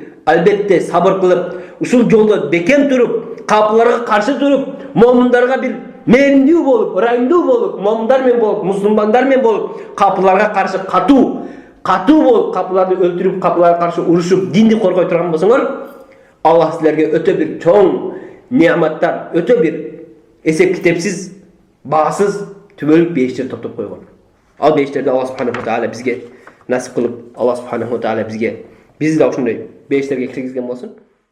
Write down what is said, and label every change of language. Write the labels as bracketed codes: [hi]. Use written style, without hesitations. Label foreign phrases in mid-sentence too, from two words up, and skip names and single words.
[ky] Албетте сабыр кылып, ушул жолдо бекем туруп, капыларга каршы туруп, момундарга бир мээримдүү болуп, ырайымдуу болуп, момундар менен болуп, мусулмандар менен болуп, капыларга каршы катуу болуп, капыларды өлтүрүп, капыларга каршы урушуп, динди коргой турган болсоңор, Аллах силерге өтө бир чоң неаматтар, өтө бир эсеп китепсиз, баасыз түбөлүк бейиштер топтоп койгон. Ал бейиштерди [ar] الله سبحانه تعالى [ky] бизге насип кылып, [ar] الله سبحانه تعالى [ky] бизди да ошондой бейиштерге киргизген болсун.